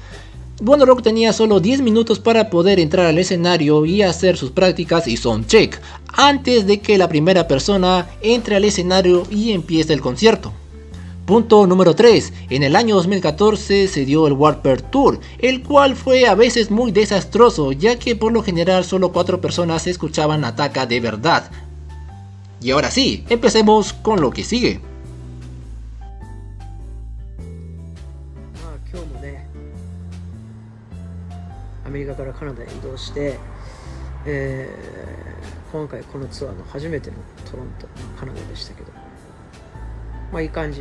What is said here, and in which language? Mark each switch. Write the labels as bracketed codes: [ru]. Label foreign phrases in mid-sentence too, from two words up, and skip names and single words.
[es] One Ok Rock tenía solo 10 minutos para poder entrar al escenario y hacer sus prácticas y soundcheck antes de que la primera persona entre al escenario y empiece el concierto. Punto número 3. En el año 2014 se dio el Warped Tour, el cual fue a veces muy desastroso, ya que por lo general solo 4 personas escuchaban a Taka de verdad. Y ahora sí, empecemos con lo que sigue. [ja] アメリカからカナダへ移動して、今回このツアーの初めてのトロント、カナダでしたけど、まあいい感じ。